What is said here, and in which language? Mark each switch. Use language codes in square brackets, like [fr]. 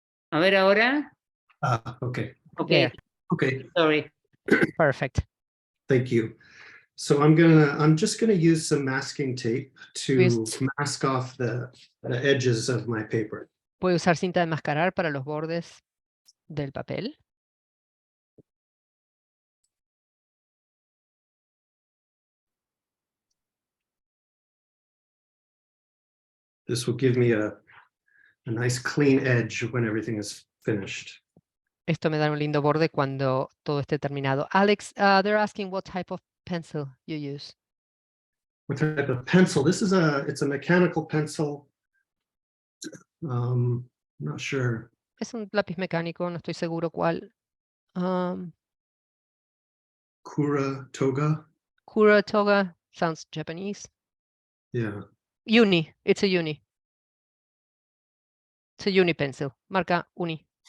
[es] A ver ahora. [en] Okay. Okay. There. Okay. Sorry. Perfect. Thank you. So I'm just gonna use some masking tape to mask off the edges of my paper. [es] Voy a usar cinta de mascarar para los bordes del papel. [en] This will give me a nice clean edge when everything is finished. [es] Esto me da un lindo borde cuando todo esté terminado. [en] Alex, they're asking what type of pencil you use. What type of pencil? It's a mechanical pencil. I'm not sure. [es] Es un lápiz mecánico, no estoy seguro cuál. [en] Kura Toga. Kura Toga sounds Japanese. Yeah. Uni, it's a Uni. It's a Uni pencil, marca Uni.